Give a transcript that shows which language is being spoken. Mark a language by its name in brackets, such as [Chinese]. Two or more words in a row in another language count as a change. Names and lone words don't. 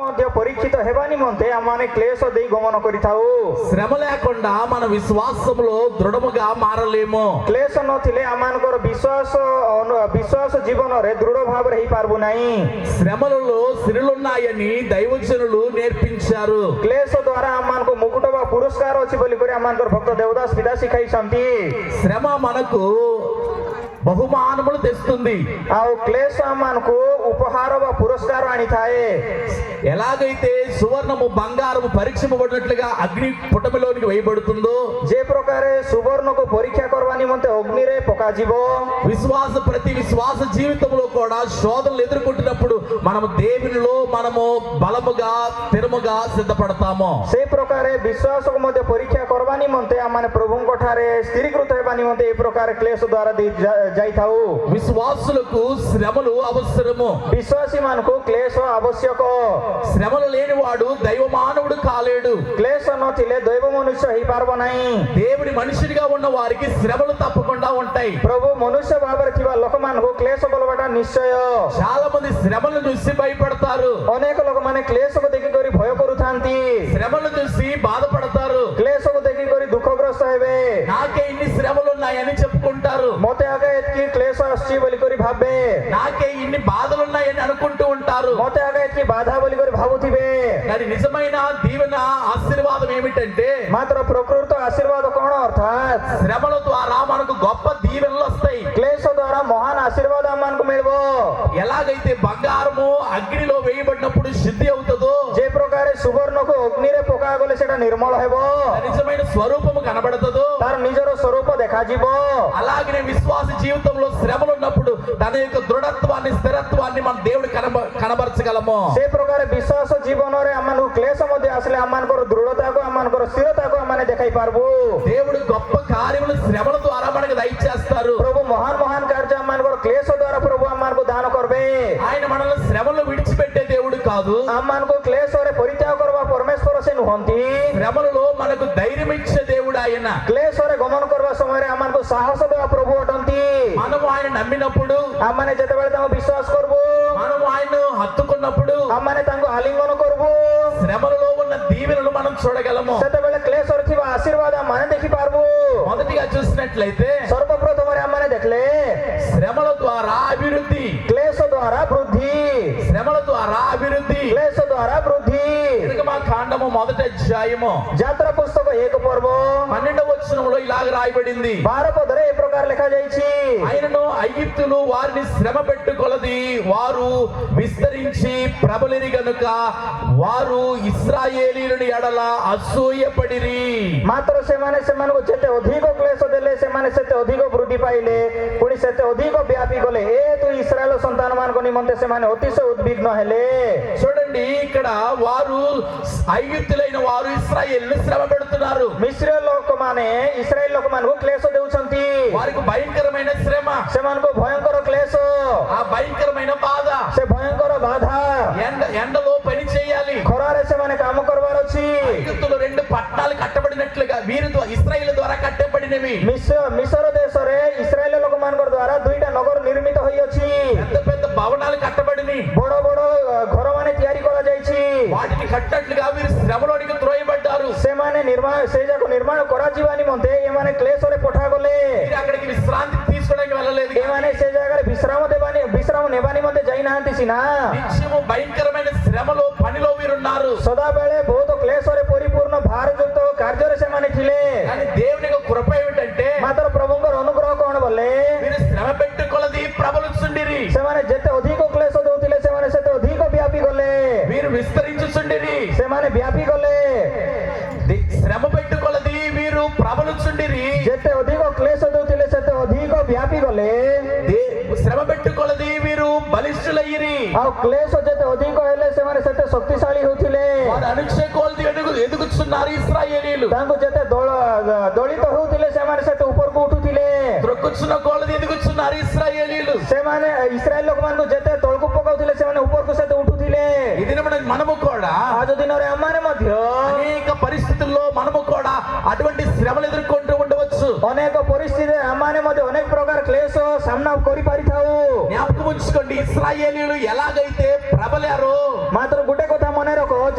[Odia] ମଧ୍ୟ ପରୀକ୍ଷିତ ହେବା ନିମନ୍ତେ ଆମମାନେ କ୍ଲେଶ ଦେଇ ଗମନ କରିଥାଉ। [Telugu] శ్రమ లేకుండా మన విశ్వాసములో దృఢముగా మారలేము. [Odia] କ୍ଲେଶ ନଥିଲେ ଆମମାନଙ୍କର ବିଶ୍ୱାସ ଜୀବନରେ ଦୃଢ ଭାବରେ ହେଇପାରିବୁ ନାହିଁ। [Telugu] శ్రమలలో సిరులున్నాయని దైవజనులు నేర్పించారు. [Odia] କ୍ଲେଶ ଦ୍ୱାରା ଆମମାନଙ୍କୁ ମୁକୁଟ ବା ପୁରସ୍କାର ଅଛି ବୋଲି କରି ଆମମାନଙ୍କର ଭକ୍ତ ଦେବଦାସ ପିତା ଶିଖାଇଛନ୍ତି। [Telugu] శ్రమ మనకు బహుమానములు తెస్తుంది. [Odia] ଆଉ କ୍ଲେଶ ଆମମାନଙ୍କୁ ଉପହାର ବା ପୁରସ୍କାର ଆଣିଥାଏ। [Telugu] ఎలాగైతే సువర్ణము బంగారము పరీక్షింపబడినట్లుగా అగ్ని పుటమిలోనికి వేయబడుతుందో, [Odia] ଯେ ପ୍ରକାର ସୁବର୍ଣ୍ଣକୁ ପରୀକ୍ଷା କରିବା ନିମନ୍ତେ ଅଗ୍ନିରେ ପକାଯିବ, [Telugu] ప్రతి విశ్వాస జీవితంలో కూడా శోధనలు ఎదుర్కొంటున్నప్పుడు మనము దేవునిలో మనము బలముగా స్థిరముగా సిద్ధపడతాము. [Odia] ସେ ପ୍ରକାର ବିଶ୍ୱାସକୁ ମଧ୍ୟ ପରୀକ୍ଷା କରିବା ନିମନ୍ତେ ଆମମାନେ ପ୍ରଭୁଙ୍କ ଠାରେ ସ୍ଥିରୀକୃତ ହେବା ନିମନ୍ତେ ଏ ପ୍ରକାର କ୍ଲେଶ ଦ୍ୱାରା ଯାଇଥାଉ। [Telugu] విశ్వాసులకు శ్రమలు అవసరము. [Odia] విశ్వాసీ ମାନଙ୍କୁ କ୍ଲେଶ ଆବଶ୍ୟକ। [Telugu] శ్రమలు లేనివాడు దైవ మానవుడు కాలేడు. [Odia] କ୍ଲେଶ ନଥିଲେ ଦୈବ ମନୁଷ୍ୟ ହେଇପାରିବ ନାହିଁ। [Telugu] దేవుని మనుషుడిగా ఉన్న వారికి శ్రమలు తప్పకుండా ఉంటాయి. [Odia] ପ୍ରଭୁ ମନୁଷ୍ୟ ଭାବରେ ଥିବା ଲୋକମାନଙ୍କୁ କ୍ଲେଶ ବୋଲବାଟା ନିଶ୍ଚୟ। [Telugu] చాలా మంది శ్రమలను చూసి భయపడతారు. [Odia] ଅନେକ ଲୋକମାନେ କ୍ଲେଶକୁ ଦେଖିକରି ଭୟ କରୁଥାନ୍ତି। [Telugu] శ్రమలను చూసి బాధపడతారు. [Odia] କ୍ଲେଶକୁ ଦେଖିକରି ଦୁଃଖଗ୍ରସ୍ତ ହେବେ। [Telugu] నాకే ఇన్ని శ్రమలు ఉన్నాయని చెప్పుకుంటారు. [Odia] ମତେ ଆଗେ ଏତିକି କ୍ଲେଶ ଆସୁଛି ବୋଲିକରି ଭାବେ। [Telugu] నాకే ఇన్ని బాధలు ఉన్నాయని అనుకుంటూ ఉంటారు. [Odia] ମତେ ଆଗେ ଏତିକି ବାଧା ବୋଲିକରି ଭାବୁଥିବେ। [Telugu] కానీ నిజమైన దీవెన ఆశీర్వాదం ఏమిటంటే, [Odia] ମାତ୍ର ପ୍ରକୃତ ଆଶୀର୍ବାଦ କଣ? ଅର୍ଥାତ୍ [Telugu] శ్రమల ద్వారా మనకు గొప్ప దీవెనలు వస్తాయి. [Odia] କ୍ଲେଶ ଦ୍ୱାରା ମହାନ ଆଶୀର୍ବାଦ ଆମମାନଙ୍କୁ ମିଳିବ। [Telugu] ఎలాగైతే బంగారము అగ్నిలో వేయబడినప్పుడు శుద్ధి అవుతుందో, [Odia] ଯେ ପ୍ରକାର ସୁବର୍ଣ୍ଣକୁ ଅଗ୍ନିରେ ପକାଗଲେ ସେଟା ନିର୍ମଳ ହେବ, [Telugu] నిజమైన స్వరూపము కనబడుతుందో, [Odia] ତାର ନିଜର ସ୍ୱରୂପ ଦେଖାଯିବ। [Telugu] అలాగనే విశ్వాస జీవితంలో శ్రమలు ఉన్నప్పుడు తన యొక్క దృఢత్వాన్ని స్థిరత్వాన్ని మన దేవుడు కనబరచగలము. [Odia] ସେ ପ୍ରକାର ବିଶ୍ୱାସ ଜୀବନରେ ଆମମାନଙ୍କୁ କ୍ଲେଶ ମଧ୍ୟ ଆସିଲେ ଆମମାନଙ୍କର ଦୃଢତାକୁ ଆମମାନଙ୍କର ସ୍ଥିରତାକୁ ଆମେ ଦେଖାଇ ପାରିବୁ। [Telugu] దేవుడు గొప్ప కార్యములు శ్రమల ద్వారా మనకు దయచేస్తారు. [Odia] ପ୍ରଭୁ ମହାନ ମହାନ କାର୍ଯ୍ୟ ଆମମାନଙ୍କର କ୍ଲେଶ ଦ୍ୱାରା ପ୍ରଭୁ ଆମମାନଙ୍କୁ ଦାନ କରିବେ। [Telugu] ఆయన మనల్ని శ్రమలు విడిచిపెట్టే దేవుడు కాదు. [Odia] ଆମମାନଙ୍କୁ କ୍ଲେଶରେ ପରିତ୍ୟାଗ କରିବା ପରମେଶ୍ୱର ସେ ନୁହନ୍ତି। [Telugu] శ్రమలలో మనకు ధైర్యం ఇచ్చే దేవుడు ఆయన. [Odia] କ୍ଲେଶରେ ଗମନ କରିବା ସମୟରେ ଆମମାନଙ୍କୁ ସାହସ ଦେବା ପ୍ରଭୁ ଅଟନ୍ତି। [Telugu] మనము ఆయన నమ్మినప్పుడు, [Odia] ଆମମାନେ ଯେତେବେଳେ ତାଙ୍କୁ ବିଶ୍ୱାସ କରିବୁ, [Telugu] మనము ఆయన హత్తుకున్నప్పుడు, [Odia] ଆମମାନେ ତାଙ୍କୁ ଆଲିଙ୍ଗନ କରିବୁ, [Telugu] శ్రమలలో ఉన్న దీవెనలు మనం చూడగలము. [Odia] ସେତେବେଳେ କ୍ଲେଶରେ ଥିବା ଆଶୀର୍ବାଦ ଆମମାନେ ଦେଖିପାରିବୁ। [Telugu] మొదటిగా చూసినట్లయితే [Odia] ସର୍ବପ୍ରଥମରେ ଆମମାନେ ଦେଖିଲେ [Telugu] శ్రమల ద్వారా అభివృద్ధి, [Odia] କ୍ଲେଶ ଦ୍ୱାରା ବୃଦ୍ଧି, [Telugu] శ్రమల ద్వారా అభివృద్ధి. [Odia] କ୍ଲେଶ ଦ୍ୱାରା ବୃଦ୍ଧి। [Telugu] నిర్గమ కాండము మొదటి అధ్యాయము [Odia] ଯାତ୍ରା పుస్తକ 1 ପର୍ବ [Telugu] 12వ వచనంలో ఇలాగ రాయబడింది. [Odia] 12 ପଦରେ ଏ ପ୍ରକାର ଲେଖାଯାଇଛି, [Telugu] ఆయనను ఐగుప్తులు వారిని శ్రమ పెట్టుకొలది వారు విస్తరించి ప్రబలిరి గనుక వారు ఇశ్రాయేలీయుని ఎడల అసూయపడిరి. [Odia] ମାତ୍ର ସେମାନେ ସେମାନଙ୍କୁ ଯେତେ ଅଧିକ କ୍ଲେଶ ଦେଲେ ସେମାନେ ସେତେ ଅଧିକ ବୃଦ୍ଧି ପାଇଲେ, ପୁଣି ସେତେ ଅଧିକ ବ୍ୟାପି ଗଲେ। ଏ ତୁ ଇସ୍ରାଏଲ ସନ୍ତାନ ମାନଙ୍କ ନିମନ୍ତେ ସେମାନେ ଅତିଶୟ ଉଦ୍ବିଗ୍ନ ହେଲେ। [Telugu] చూడండి, ఇక్కడ వారు ఐగుప్తులైన వారు ఇశ్రాయేలును శ్రమ పెడుతున్నారు. [Odia] ମିଶ୍ର ଲୋକମାନେ ଇସ୍ରାଏଲ ଲୋକମାନଙ୍କୁ କ୍ଲେଶ ଦେଉଛନ୍ତି। [Telugu] వారికి భయంకరమైన శ్రమ, [Odia] ସେମାନଙ୍କୁ ଭୟଙ୍କର କ୍ଲେଶ, [Telugu] ఆ భయంకరమైన బాధ. [Odia] ସେ ଭୟଙ୍କର ବାଧା। [Telugu] ఎండలో పని చేయాలి. [Odia] ଖରାରେ ସେମାନେ କାମ କରିବାର ଅଛି। [Telugu] ఐగుప్తులు 2 పట్టణాలు కట్టబడినట్లుగా వీరి ఇశ్రాయేలు ద్వారా కట్టబడినవి. [Odia] ମିଶ୍ର ଦେଶରେ ଇସ୍ରାଏଲ ଲୋକମାନଙ୍କ ଦ୍ୱାରା 2ଟା ନଗର ନିର୍ମିତ ହୋଇଅଛି। [Telugu] పెద్ద పెద్ద భవనాలు కట్టబడిని. [Odia] ବଡ ବଡ ଘର ମାନେ ତିଆରି କରାଯାଇଛି। [Telugu] వాటిని కట్టినట్లుగా వీరు శ్రమలోనికి త్రోయబడ్డారు. [Odia] ସେମାନେ ସେ ଯାକ ନିର୍ମାଣ କରାଯିବା ନିମନ୍ତେ ଏମାନେ କ୍ଲେଶରେ ପଠାଗଲେ। [Telugu] వీరు అక్కడికి విశ్రాంతి తీసుకోవడానికి వెళ్ళలేదు. [Odia] ଏମାନେ ସେ ଜାଗାରେ విశ్రామ ନେବା నిମନ୍ତେ ଯାଇନାହାନ୍ତି ସିନା, [Telugu] నిత్యము భయంకరమైన శ్రమలో పనిలో వీరున్నారు. [Odia] ସଦାବେଳେ ବହୁତ କ୍ଲେଶରେ ପରିପୂର୍ଣ୍ଣ ଭାରଯୁକ୍ତ କାର୍ଯ୍ୟରେ ସେମାନେ ଥିଲେ। [Telugu] కానీ దేవుని యొక్క కృప ఏమిటంటే, [Odia] ମାତ୍ର ପ୍ରଭୁଙ୍କର ଅନୁଗ୍ରହ କଣ ବୋଲେ, [Telugu] వీరు శ్రమ పెట్టుకొలది ప్రబలుచుండిరి. [Odia] ସେମାନେ ଯେତେ ଅଧିକ କ୍ଲେଶ ଦଉଥିଲେ ସେମାନେ ସେତେ ଅଧିକ ବ୍ୟାପି ଗଲେ। [Telugu] వీరు విస్తరించుచుండిరి. [Odia] ସେମାନେ ବ୍ୟାପି ଗଲେ। [Telugu] శ్రమ పెట్టుకొలది వీరు ప్రబలుచుండిరి. [Odia] ଯେତେ ଅଧିକ କ୍ଲେଶ ଦଉଥିଲେ ସେତେ ଅଧିକ ବ୍ୟାପି ଗଲେ। [Telugu] శ్రమ పెట్టుకొలది వీరు బలిష్ఠులయ్యిరి. [Odia] ଆଉ କ୍ଲେଶ ଯେତେ ଅଧିକ ହେଲେ ସେମାନେ ସେତେ ଶକ୍ତିଶାଳୀ ହେଉଥିଲେ। [Telugu] వారు అనుక్షయ కొలది ఎదుగుచున్నారు ఇశ్రాయేలీయులు. [Odia] ତାଙ୍କୁ ଯେତେ ଦଳିତ ହେଉଥିଲେ ସେମାନେ ସେତେ ଉପରକୁ ଉଠୁଥିଲେ। [Telugu] త్రొక్కుచున్న కొలది ఎదుగుచున్నారు ఇశ్రాయేలీయులు. [Odia] ସେମାନେ ଇସ୍ରାଏଲ ଲୋକମାନଙ୍କୁ ଯେତେ ତଳକୁ ପକାଉଥିଲେ ସେମାନେ ଉପରକୁ ସେତେ ଉଠୁଥିଲେ। [Telugu] ఈ దినమున మనము కూడా [Odia] ଆଜ ଦିନରେ ଆମମାନେ ମଧ୍ୟ [Telugu] అనేక పరిస్థితుల్లో మనము కూడా అటువంటి శ్రమలు ఎదుర్కొంటూ ఉండవచ్చు. [Odia] ଅନେକ ପରିସ୍ଥିତିରେ ଆମମାନେ ମଧ୍ୟ ଅନେକ ପ୍ରକାର କ୍ଲେଶ ସାମ୍ନା କରିପାରିଥାଉ। [Telugu] జ్ఞాపకం ఉంచుకోండి, ఇశ్రాయేలీయులు ఎలాగైతే ప్రబలారో, [Odia] ମାତ୍ର ଗୋଟେ କଥା ମନେ ରଖ,